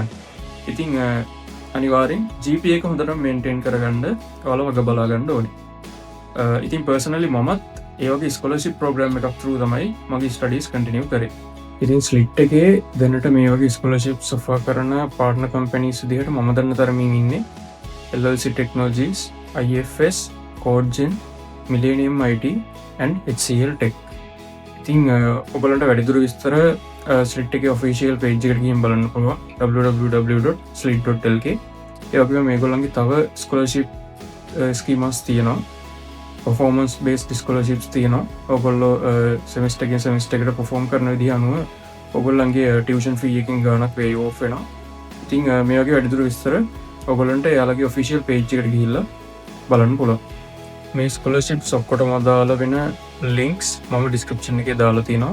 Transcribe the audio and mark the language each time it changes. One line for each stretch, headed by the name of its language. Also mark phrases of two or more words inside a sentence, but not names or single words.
Sinhala: ඉතින් අනිවාර්යෙන් GPA එක හොඳටම මේන්ටේන් කරගන්න ඔයාලා වග බලා ගන්න ඕනේ. ඉතින් පර්සනලි මමත් ඒ වගේ
English: scholarship program
Sinhala: එකක් through තමයි මගේ
English: studies continue
Sinhala: කරේ. ඉතින් ස්ලිට් එකේ දැනට මේ වගේ
English: scholarships offer
Sinhala: කරන
English: partner companies
Sinhala: විදිහට මම දන්න තරමින් ඉන්නේ LLC Technologies, IFS, Codegen, Millennium IT and HCL Tech. ඉතින් ඔයගලන්ට වැඩිදුර විස්තර ස්ලිට් එකේ
English: official page
Sinhala: එකට ගිහින් බලන්න පුළුවන් www.slit.lk. ඒ වගේම මේගොල්ලන්ගේ තව
English: scholarship schemes
Sinhala: තියෙනවා.
English: performance based scholarships
Sinhala: තියෙනවා. ඔයගොල්ලෝ semester එකෙන් semester එකට perform කරන විදිහ අනුව ඔයගොල්ලන්ගේ
English: tuition fee
Sinhala: එකකින් ගාණක්
English: waive off
Sinhala: වෙනවා. ඉතින් මේ වගේ වැඩිදුර විස්තර ඔයගොල්ලන්ට එයාලගේ
English: official page
Sinhala: එකට ගිහිල්ලා බලන්න පුළුවන්. මේ scholarships ඔක්කොටම අදාළ වෙන links මම description එකේ දාලා තියෙනවා.